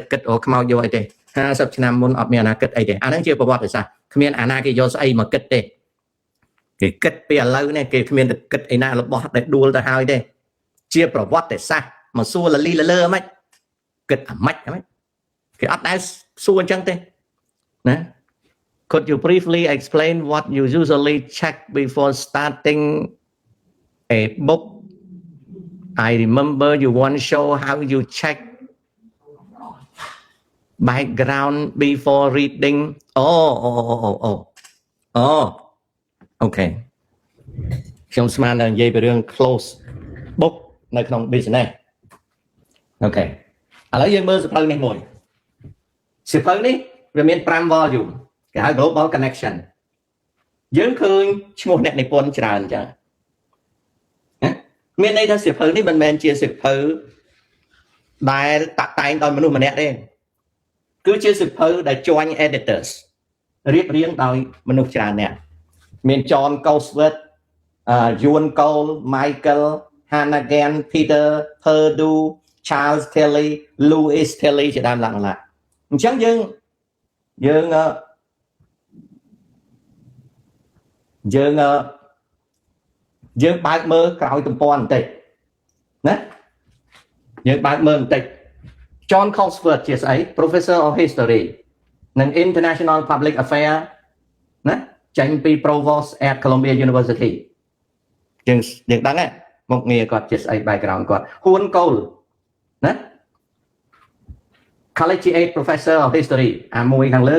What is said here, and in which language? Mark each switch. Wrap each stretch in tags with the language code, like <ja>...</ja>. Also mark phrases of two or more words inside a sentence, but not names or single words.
<km>គិតអូខ្មោចយកអីទេ50ឆ្នាំមុនអត់មានអាណាគិតអីទេអាហ្នឹងជាប្រវត្តិសាស្ត្រគ្មានអាណាគេយកស្អីមកគិតទេគេគិតពីឥឡូវនេះគេគ្មានទៅគិតអីណារបស់ដែលដួលទៅហើយទេជាប្រវត្តិសាស្ត្រមកសួរលលីលលើហ្មងគិតអាម៉េចគេអត់ដែលសួរអញ្ចឹងទេណា</km> <en>Could you briefly explain what you usually check before starting a book I remember you once show how you check background before reading okay</en> <km>ខ្ញុំស្មានតែនិយាយពីរឿង</km> <en>close book</en> <km>នៅក្នុង business អូខេឥឡូវយើងមើលសៀវភៅនេះមួយសៀវភៅនេះវាមាន5 volume គេហៅ</km> <en>global connection</en> <km>យើងឃើញឈ្មោះអ្នកនិពន្ធច្រើនចឹង មានន័យថាសៀវភៅនេះមិនមែនជាសៀវភៅដែលតាក់តែងដោយមនុស្សម្នាក់ទេគឺជាសៀវភៅដែល</km> <en>joint editors</en> <km>រៀបរៀងដោយមនុស្សច្រើនអ្នកមាន John Goldsworth Ewan Cole Michael Hannigan Peter Perdue Charles Kelly Louis Kelly ជាដើមឡើងឡាអញ្ចឹងយើង បើកមើលក្រោយទំព័របន្តិចណាយើងបើកមើលបន្តិច John Goldsworth ជាស្អី</km> <en>Professor of History</en> <km>និង</km> <en>International Public Affairs</en> <km>ណាចេញពី</km> <en>Provost at Columbia University</en> <km>យើងដឹងហ៎មកងារគាត់ជាស្អី background គាត់ Ewan Cole ណា</km> <en>Collegiate Professor of History</en> <km>អាមួយខាងលើ</km>